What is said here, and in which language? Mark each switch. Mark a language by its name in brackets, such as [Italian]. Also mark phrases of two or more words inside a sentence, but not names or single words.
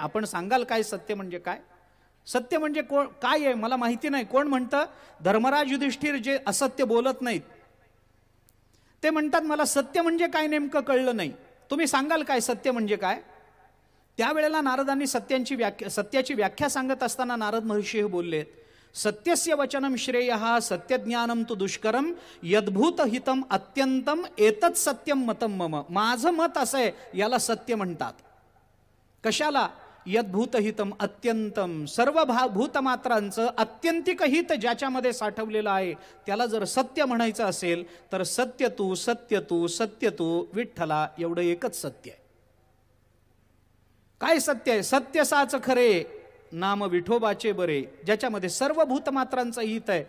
[Marathi] आपण सांगाल काय सत्य म्हणजे काय? सत्य म्हणजे काय आहे मला माहिती नाही. कोण म्हणतं? धर्मराज युधिष्ठिर, जे असत्य बोलत नाहीत. ते म्हणतात मला सत्य म्हणजे काय नेमकं कळलं नाही, तुम्ही सांगाल काय सत्य म्हणजे काय? त्यावेळेला नारदांनी सत्याची व्याख्या सांगत असताना नारद महर्षी हे बोलले, [Sanskrit] सत्यस्य वचनम श्रेयः सत्यज्ञानम तु दुष्करम यद्भूत हितम अत्यंतम एतत् सत्यम मतम मम. [Marathi] माझं मत असं आहे, याला सत्य म्हणतात. कशाला? [Sanskrit] यद्भूत हितम अत्यंतम, [Marathi] सर्व भूतमात्रांचं अत्यंतिक हित ज्याच्यामध्ये साठवलेलं आहे त्याला जर सत्य म्हणायचं असेल तर सत्य तू सत्य तू सत्य तू विठ्ठला, एवढं एकच सत्य आहे. काय सत्य आहे? सत्य साच खरे नाम विठोबाचे बरे, ज्याच्यामध्ये सर्व भूतमात्रांचं हित आहे.